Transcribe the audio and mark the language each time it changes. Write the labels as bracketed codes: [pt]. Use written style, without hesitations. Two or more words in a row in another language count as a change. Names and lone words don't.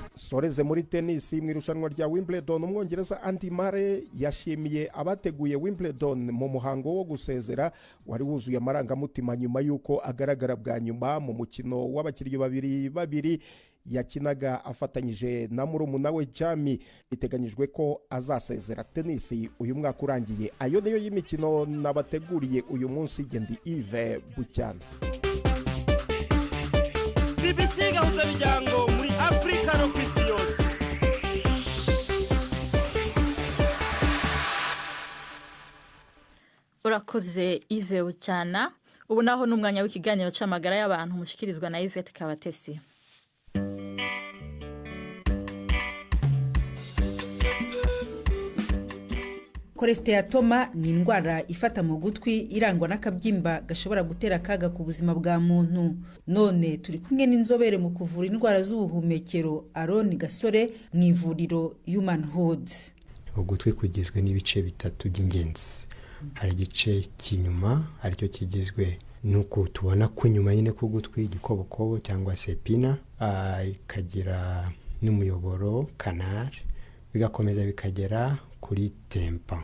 [rw] Soreze muri tennis mu irushanwa rya Wimbledon umwongereza Andy Murray yashimiye abateguye Wimbledon mu muhango wo gusezera wari wuzuye amarangamutima nyuma yuko agaragara bwa nyuma mu mukino w'abakiriya babiri yakinaga afatanyije na murumuna we Jamie. Biteganyijwe ko azasezera tennis uyu mwaka urangiye. Ayo niyo y'imikino nabateguriye uyu munsi. Gendi Yves Bucyana. BBC gahuza miryango muri Afrika no kwisi yose. Urakoze Yves Bucyana. [rn] Ubu naho n'umwanya w'ikiganiro c'amagara y'abantu mushikirizwa na Yvette Kabatesi. [rw] Cholesteatoma ni indwara ifata mu gutwi irangwa n'akabyimba gashobora gutera akaga ku buzima bwa muntu. None turi kumwe n'inzobere mu kuvura indwara z'ubuhumekero Aaron Gasore mu ivuriro Human Hood. Ugutwi kugizwe n'ibice bitatu by'ingenzi. Hari igice cy'inyuma aricyo kigizwe nuko tubona ko nyuma nyine ku gutwi igikobokobo cyangwa se pina, ikagira n'umuyoboro canal, bigakomeza bikagera kuri tempa.